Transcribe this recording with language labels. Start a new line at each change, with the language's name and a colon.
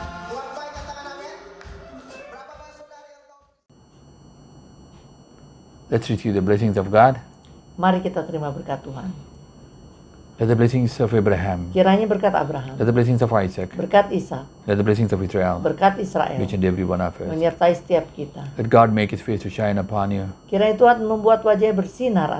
Indonesian: Tuhan baik, katakan amin. Berapa banyak saudara yang tahu?
English: Let's receive the blessings of God.
Indonesian: Mari kita terima berkat Tuhan.
English: Let the blessings of Abraham,
Indonesian: Kiranya berkat Abraham,
English: let the blessings of Isaac,
Indonesian: berkat Ishak,
English: let the blessings of Israel,
Indonesian: berkat Israel,
English: each and every one of us.
Indonesian: menyertai setiap kita.
English: Let God make His face to shine upon you.
Indonesian: Kiranya Tuhan membuat wajahnya bersinar